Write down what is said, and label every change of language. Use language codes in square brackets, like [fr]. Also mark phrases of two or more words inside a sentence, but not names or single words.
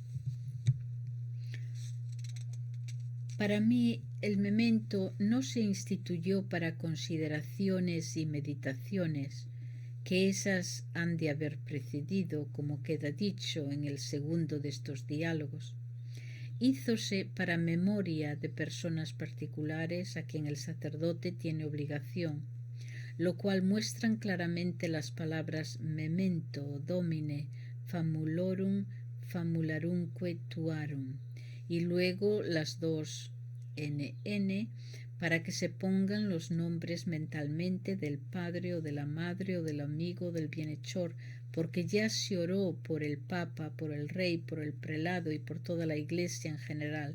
[es] Para mí, el memento no se instituyó para consideraciones y meditaciones, que esas han de haber precedido, como queda dicho en el segundo de estos diálogos. Hízose para memoria de personas particulares a quien el sacerdote tiene obligación, lo cual muestran claramente las palabras [la] memento domine famulorum famularumque tuarum, [es] y luego las dos NN, para que se pongan los nombres mentalmente del padre o de la madre o del amigo o del bienhechor, porque ya se oró por el Papa, por el Rey, por el prelado y por toda la Iglesia en general.